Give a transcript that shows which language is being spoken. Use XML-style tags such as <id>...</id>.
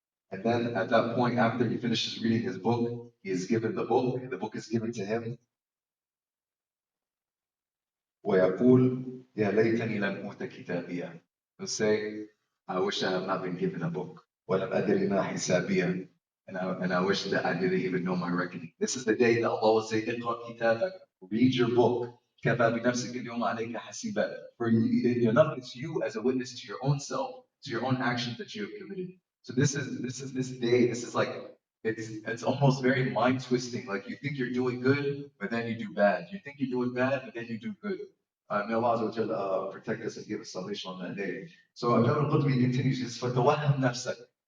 <en>And then at that point, after he finishes reading his book, he is given the book is given to him,</en> <ar>ويقول يا ليتني لم أوت كتابيا.</ar> <en>He'll say, I wish I have not been given a book.</en> <ar>ولم أدري ما حسابيا.</ar> <en>And I wish that I didn't even know my reckoning. This is the day that Allah will say,</en> <ar>اقرأ كتابك,</ar> <en>read your book.</en> <ar>كفى بنفسك اليوم عليك حسيبا.</ar> <en>For you, enough, it's you as a witness to your own self, to your own actions that you have committed. So this is this day. This is like it's almost very mind twisting. Like you think you're doing good, but then you do bad. You think you're doing bad, but then you do good. May Allah Azza wa Jalla, protect us and give us salvation on that day. So Imam al-Qurtubi continues, he says,</en> <ar>فَتَوَهَّمْ نَفْسَكَ.</ar>